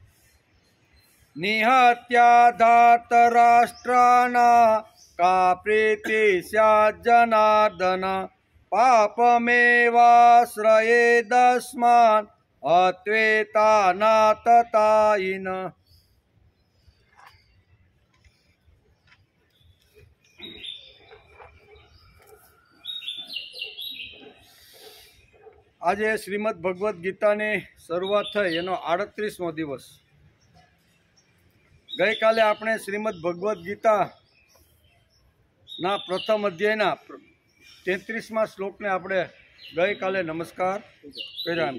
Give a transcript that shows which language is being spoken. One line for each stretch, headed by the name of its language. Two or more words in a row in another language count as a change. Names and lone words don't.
Sanskrit: निहत्य धार्तराष्ट्रान् का प्रीति स्यात् जनार्दन पापमेवाश्रयेदस्मान् अत्वेता न ततायिन।
Gujarati: આજે શ્રીમદ ભગવદ્ ગીતાની શરૂઆત થઈ એનો 38મો દિવસ। ગઈકાલે આપણે શ્રીમદ ભગવદ્ ગીતાના પ્રથમ અધ્યાયના 33મા શ્લોકને આપણે ગઈકાલે નમસ્કાર કર્યા।